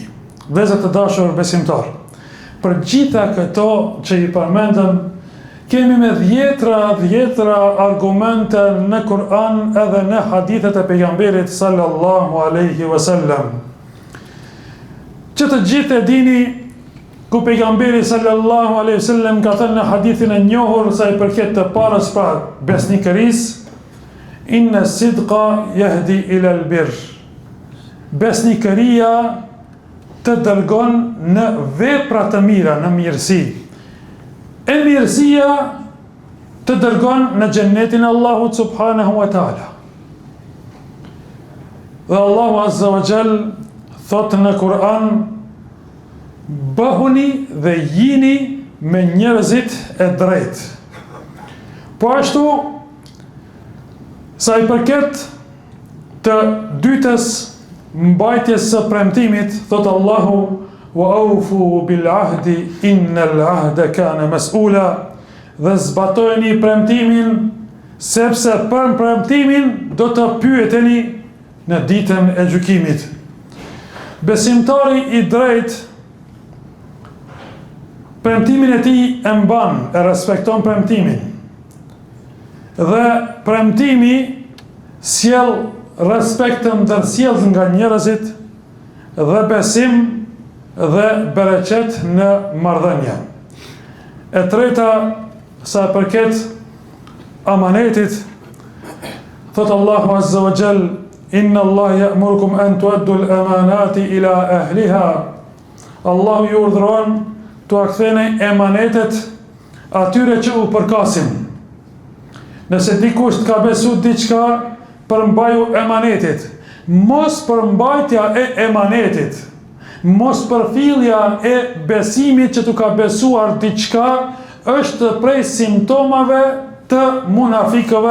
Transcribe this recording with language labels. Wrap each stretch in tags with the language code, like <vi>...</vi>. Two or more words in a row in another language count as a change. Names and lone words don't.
<sq>Vëllezër të dashur besimtar, për gjitha këto që i përmendëm, kemi me dhjetra argumente në Kur'an edhe në hadithet e pejgamberit</sq> <ar>صلى الله عليه وسلم.</ar> <sq>Që të gjithë e dini, ku pejgamberi</sq> <ar>صلى الله عليه وسلم</ar> <sq>ka thënë në hadithin e njohur sa i përket të parës pra besnikërisë,</sq> <ar>إن الصدق يهدي إلى البر.</ar> <sq>Besnikëria të dërgon në vepra të mira, në mirësi. E mirësia të dërgon në xhennetin e Allahut</sq> <ar>سبحانه وتعالى.</ar> <sq>Dhe Allahu</sq> <ar>عز وجل</ar> <sq>thot në Kur'an: bëhuni dhe jini me njerëzit e drejt. Po ashtu, sa i përket të dytës mbajtjes së premtimit, thot Allahu:</sq> <ar>وأوفوا بالعهد إن العهد كان مسؤولا.</ar> <sq>Dhe zbatojeni premtimin, sepse për premtimin do të pyeteni në ditën e gjykimit. Besimtari i drejt premtimin e tij e mban, e respekton premtimin. Dhe premtimi sjell respekt të ndërsjellë nga njerëzit dhe besim dhe bereqet në marrëdhënie. E treta, sa përket amanetit, thot Allahu</sq> <ar>عز وجل: إن الله يأمركم أن تؤدوا الأمانات إلى أهلها.</ar> <sq>Allahu ju urdhëron t'u ktheni emanetet atyre që u përkasin. Nëse dikush ka besu diçka, përmbaju emanetit. Mos përmbajtja e emanetit, mos përfillja e besimit që t'u ka besuar diçka, është prej simptomave të munafikëve.</sq>